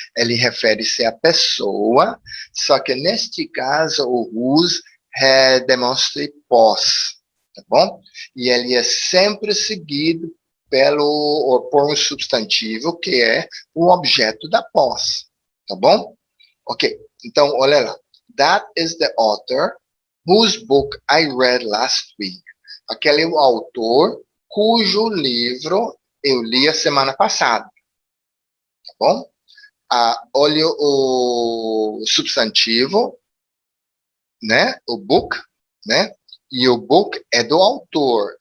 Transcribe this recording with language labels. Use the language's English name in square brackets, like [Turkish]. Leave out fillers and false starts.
[Portuguese] Ele refere-se à pessoa, só que neste caso o whose demonstra posse, tá bom? E ele é sempre seguido por um substantivo que é o objeto da posse, tá bom? Ok, então olha lá. [English] That is the author whose book I read last week. [Portuguese] Aquele é o autor cujo livro eu li a semana passada. Tá bom? Olha o substantivo, né? O book, né? E o book é do autor.